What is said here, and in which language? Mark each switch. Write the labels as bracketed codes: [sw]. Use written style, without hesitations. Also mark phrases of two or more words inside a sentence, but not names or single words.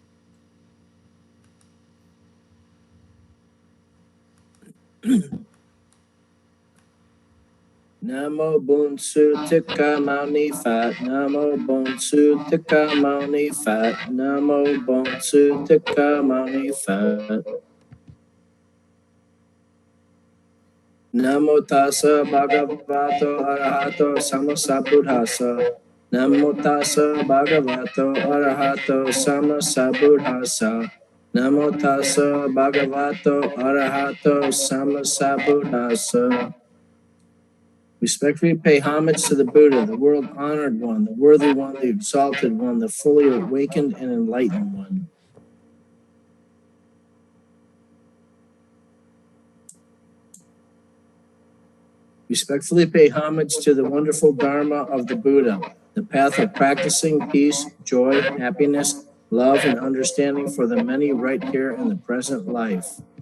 [vi] Namo Bổn Sư Thích Ca Mâu Ni Phật. Namo Bổn Sư Thích Ca Mâu Ni Phật. Namo Bổn Sư Thích Ca Mâu Ni Phật. [pi] Namo Tassa Bhagavato Arahato Sammasambuddhassa. Namo Tassa Bhagavato Arahato Sammasambuddhassa. Namo Tassa Bhagavato Arahato Sammasambuddhassa. [en] Respectfully pay homage to the Buddha, the world-honored one, the worthy one, the exalted one, the fully awakened and enlightened one. Respectfully pay homage to the wonderful Dharma of the Buddha, the path of practicing peace, joy, happiness, love, and understanding for the many right here in the present life.